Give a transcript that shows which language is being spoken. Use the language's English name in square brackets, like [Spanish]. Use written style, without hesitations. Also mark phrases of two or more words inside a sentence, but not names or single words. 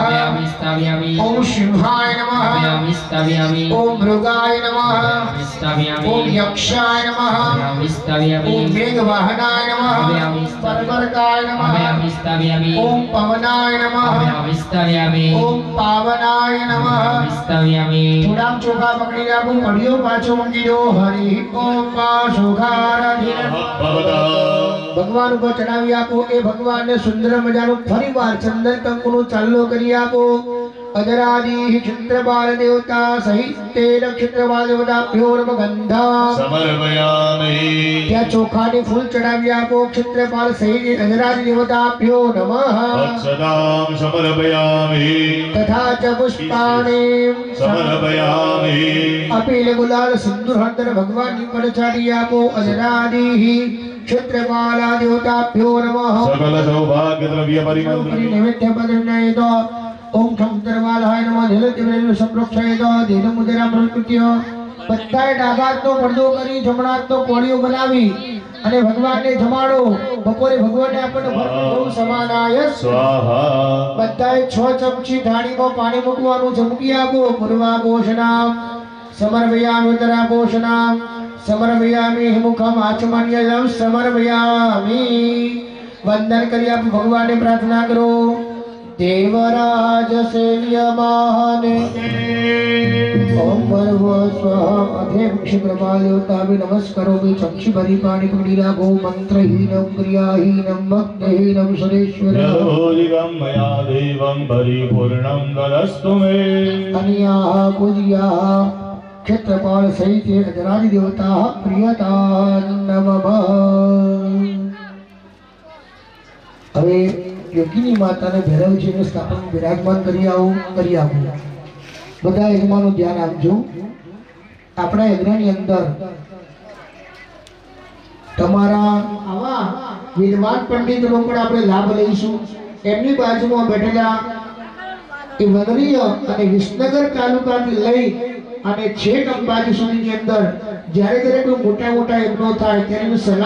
[Sanskrit] ओम सिंहाय नमः. ओम मृगाय नमः. ओम यक्षाय नमः. ओम मेघवाहनाय नमः. परमर्काय नमः. ओम पवनाय नमः. ओम पावनाय नमः. [Gujarati] થોડા ચોખા પકડી રાખો. ઘડિયો પાછો મૂકી દો. હરિ ઓમ પાશોખારાધીન ભગવાન ઉપર ચડાવી આપો. એ ભગવાનને સુંદર મજાનું ફરીવાર ચંદન કંકુનો ચાલ્લો કરી આપો. [Sanskrit] અજરાદિ ક્ષેત્રપાલ દેવતા સહિત તે ક્ષેત્રપાલ દેવતાભ્યો નમઃ. ગંધા समर्पयामि. [Gujarati] ત્યાં ચોખાની ફૂલ ચડાવી આપો. [Sanskrit] ક્ષેત્રપાલ સહિત અજરાદિ દેવતાભ્યો નમઃ. अक्षतां समर्पयामि. તથા ચ પુષ્પાણિ समर्पयामि. [Gujarati] અપીલ ગુલાલ સિંદૂર હળદર ભગવાનની પર ચાડી આપો. [Sanskrit] અજરાદિ ક્ષેત્રપાલા દેવતાભ્યો નમઃ. सकल सौभाग्य द्रव्य परिमंत्र નૈવેદ્ય પદર્શનાય તો ઓમ ક્ષેત્રપાલાય નમઃ. જલતિવેલ સંપ્રોક્ષાય તો દેન મુદ્રા પ્રકૃત્ય. [Gujarati] બધાએ ડાબા હાથનો પડદો કરી જમણા હાથનો કોળીઓ બનાવી અને ભગવાનને જમાડો. બપોરે ભગવાનને આપણને ભરપૂર સમાનાય [Sanskrit] स्वाहा. [Gujarati] બધાએ 6 ચમચી થાળીમાં પાણી મૂકવાનું. જમકી આપો. [Sanskrit] પૂર્વાપોષણામ સમર્પયામિ. ઉત્તરાપોષણામ સમર્પયામિ. મુખમ આચમન્યમ સમર્પયામિ. [Gujarati] વંદન કરી આપો. ભગવાનને પ્રાર્થના કરો. [Sanskrit] देवराज सेव्यमाने ओम भर्व स्वाहा. [Gujarati] अधे ક્ષેત્રપાલ દેવતા નમસ્કારો. ચક્ષી ભરી પાણી પકડી રાખો. [Sanskrit] મંત્રહીનમ ક્રિયાહીનમ ભક્તિહીનમ સુરેશ્વર. यदपूजितं मया देवं परिपूर्णं तदस्तु मे. અનિયા પૂજ્યા ક્ષેત્રપાલ સહિત અજરાદિ દેવતા પ્રિયતા નમઃ. [Gujarati] હવે યોગીની માતાને ભૈરવજીને સ્થાપન બિરાજમાન કરી આવું બધા યજમાનો ધ્યાન આપજો આપણા યજ્ઞની અંદર તમારા આવા વિદ્વાન પંડિતનો પણ આપણે લાભ લઈશું એમની બાજુમાં બેઠેલા એ વદનીય અને વિસનગર તાલુકાથી લઈ અને છેક અંબાજી સુધીની અંદર જ્યારે કોઈ મોટા યજ્ઞો થાય ત્યારે એની સલાહ